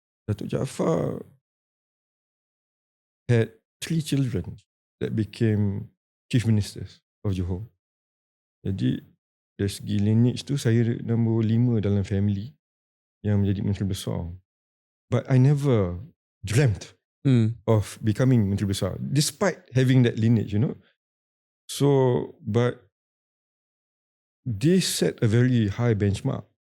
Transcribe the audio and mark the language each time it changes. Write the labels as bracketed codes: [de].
[en] Datuk Jaafar had 3 children that became Chief Ministers of Johor. [ms] Jadi dari segi lineage tu saya nombor 5 dalam family yang menjadi Menteri Besar. [en] But I never dreamt of becoming Menteri Besar despite having that lineage, you know. So, but they set a very high benchmark.